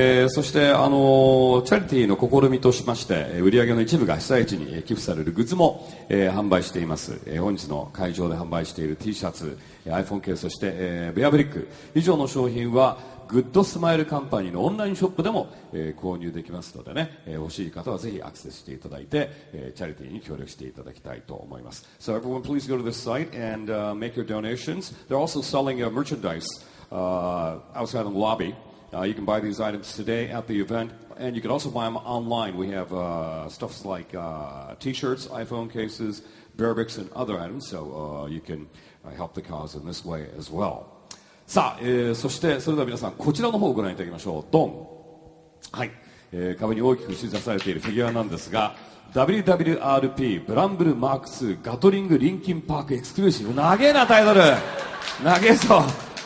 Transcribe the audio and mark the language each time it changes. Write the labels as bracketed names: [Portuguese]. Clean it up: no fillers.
[Japanese] そしてチャリティーの試みとしまして、売上の一部が被災地に寄付されるグッズも、販売しています。本日の会場で販売している T シャツ、iPhone ケース、そして、ベアブリック以上の商品はグッドスマイルカンパニーのオンラインショップでも、購入できますのでね、欲しい方はぜひアクセスしていただいて、チャリティーに協力していただきたいと思います。 [English] So everyone please go to this site and make your donations. They're also selling merchandise outside in the lobby. You can buy these items today at the event, and you can also buy them online. We have stuffs like T-shirts, iPhone cases, bear bricks, and other items, so you can help the cause in this way as well. [Japanese] さあ、そしてそれでは皆さんこちらの方をご覧いただきましょう。ドン。はい、壁に大きく映し出されているフィギュアなんですが、 WWRP ブランブルマーク2ガトリングリンキンパークエクスクルーシブ、長えなタイトル、長えぞ。